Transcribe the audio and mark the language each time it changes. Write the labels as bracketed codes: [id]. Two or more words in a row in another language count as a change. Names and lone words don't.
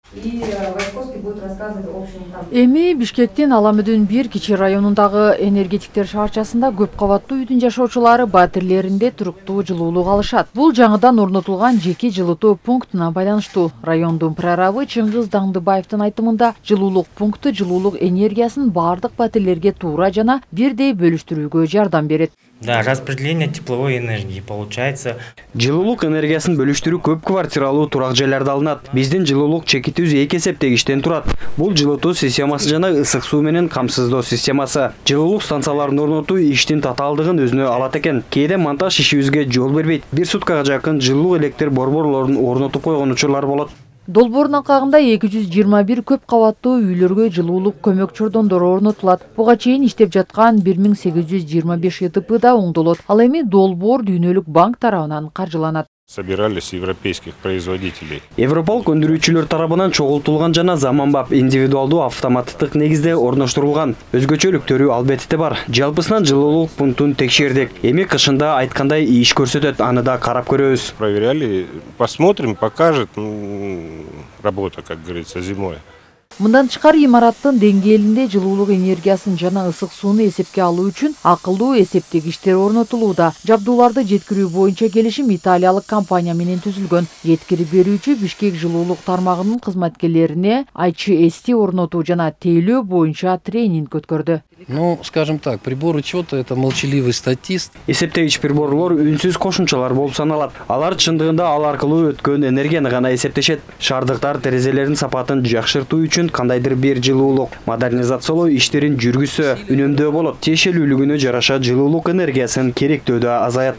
[ru] И Васьковский будет рассказывать в общем там. [ky] Эми Бишкектин Аламүдүн бир кичи районундагы энергетиктер шаарчасында көп кабаттуу үйдүн жашоочулары батирлеринде туруктуу жылуулук алышат. Бул жаңыдан орнотулган жеке жылытуу пунктуна байланыштуу. Райондун прорабы Чыңгыз Даңдыбаевдин айтымында жылуулук пункту жылуулук энергиясын бардык батирлерге туура жана бирдей бөлүштүрүүгө жардам берет. [ru] Да, распределение тепловой энергии получается. [ky] Жылуулук энергиясын бөлүштүрүү көп квартиралуу турак жайларда алынат. Биздин жылуулук чекитүүбүз 2 эсептегичтен турат. Бул жылытуу системасы жана ысык суу менен камсыздоо системасы. Жылуулук станцияларын орнотуу иштин татаалдыгын өзүнө алат экен. Кээде монтаж ишибизге жол бербейт. Бир суткага жакын жылуу электр борборлорун орнотуп койгон учурлар болот. Долбоордун акагында 221 көп кабаттуу үйлөргө жылуулук көмөк чордондору орнотулат. Буга чейин иштеп жаткан 1825 ИТП да оңдолот. Ал эми долбоор Дүйнөлүк банк тарабынан каржыланат. [ru] Собирались европейских производителей. [ky] Европалык өндүрүүчүлөр тарабынан чогултулган жана заманбап индивидуалдуу автоматтык негизде орноштурулган. Өзгөчөлүктөрү албетте бар. Жалпысынан жылуулук пунктун текшердик. Эми кышында айткандай иш көрсөтөт, аны да карап көрөбүз. [ru] Проверяли, посмотрим, покажет работа, как говорится, зимой. [ky] Мындан тышкары имараттын деңгээлинде жылуулук энергиясын жана ысык сууну эсепке алуу үчүн акылдуу эсептегичтер орнотулууда. Жабдууларды жеткирүү боюнча келишим италиялык компания менен түзүлгөн. Жеткирип берүүчү Бишкек жылуулук тармагынын кызматкерлерине ICST орнотуу жана тейлөө боюнча тренинг өткөрдү. [ru] Ну, скажем так, прибор учета — это молчаливый статист. [ky] Эсептегич приборлор үнсүз кошумчалар болуп саналат. Алар чындыгында ал аркылуу өткөн энергияны гана эсептешет. Шаардыктар терезелердин сапатын жакшыртуу үчүн кандайдыр бир жылуулук модернизациялоо иштерин жүргүзсө үнөмдөө болот. Тиешелүүлүгүнө жараша жылуулук энергиясын керектөөдө азаят.